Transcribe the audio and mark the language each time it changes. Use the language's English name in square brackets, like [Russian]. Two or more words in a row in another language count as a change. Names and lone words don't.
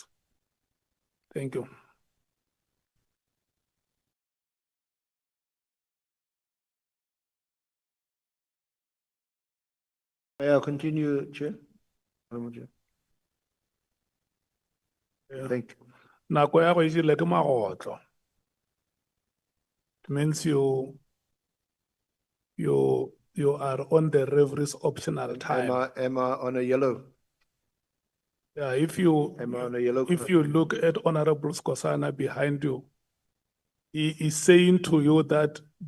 [English] Thank you. May I continue, Chair? Yeah. Thank you. [Northern Sotho] Nako ya go e jele ke magotlo. [English] It means you are on the referee's optional time. Am I on a yellow? Yeah, Am I on a yellow? if you look at Honorable Skosana behind you, he is saying to you that the